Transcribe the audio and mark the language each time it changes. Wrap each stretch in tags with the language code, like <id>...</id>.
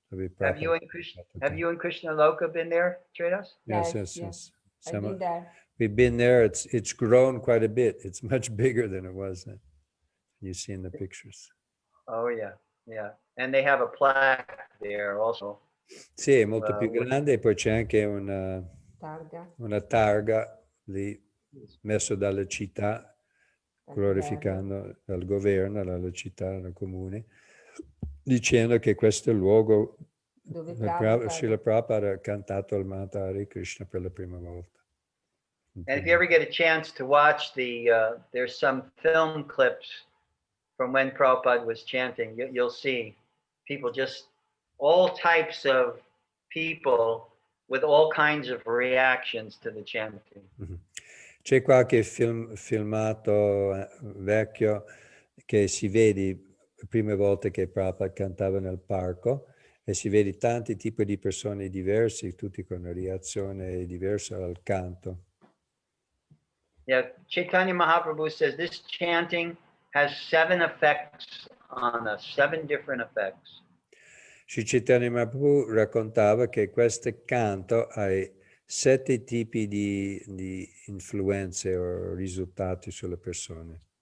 <en>Have you and Krishna Loka been there, Tredas? Yes. I've been there. We've been there. It's grown quite a bit. It's much bigger than it was then. You see in the pictures. Oh yeah. And they have a plaque there also.</en> <it>Sì, è molto più grande e poi c'è anche una targa lì messa dalla città, glorificando dal governo, dalla città, dal comune, dicendo che questo è il luogo dove Srila Prabhupada ha cantato il mantra Hare Krishna per la prima volta.</it> <en>And if you ever get a chance to watch there's some film clips from when Prabhupada was chanting, you'll see people, just all types of people with all kinds of reactions to the chanting.</en> <it>C'è qualche filmato vecchio che si vede le prime volte che Prabhupada cantava nel parco e si vede tanti tipi di persone diverse, tutti con una reazione diversa al canto.</it> <en>Yeah, Chaitanya Mahaprabhu says this chanting has 7 effects on us, 7 different effects.</en> <it>Sri Chaitanya Mahaprabhu raccontava che questo canto ha 7 tipi di influenze o risultati sulle persone.</it>